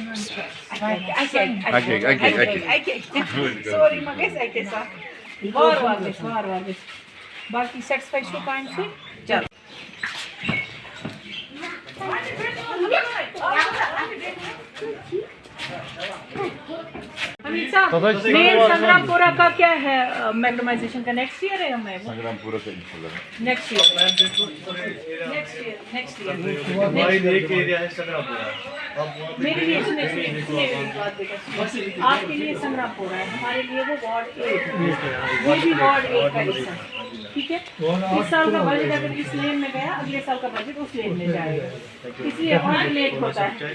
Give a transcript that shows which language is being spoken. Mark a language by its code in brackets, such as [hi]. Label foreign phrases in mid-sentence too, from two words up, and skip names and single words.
[ks] سوری ما گژھِ اَکے ساتہٕ وارٕ وارٕ گژھِ وارٕ وارٕ گژھِ باقٕے سیٹٕسفاے چھُو کامہِ سۭتۍ چلو [ur] مین سنگرام پورہ کا کیا ہے میگنمائزیشن کا [en] نیکسٹ ایئر [ur] ہے ہمیں संग्राम पूरा का نیکسٹ میرے لیے آپ کے لیے سنگرام پورہ ہے, ہمارے لیے وہ وارڈ 8 یہ بھی وارڈ 8 کا حصہ ہے. ٹھیک ہے, اس سال کا بجٹ اگر اس لین میں گیا اگلے سال کا بجٹ اس لین میں جائے گا, اس لیے اور لیٹ ہوتا ہے.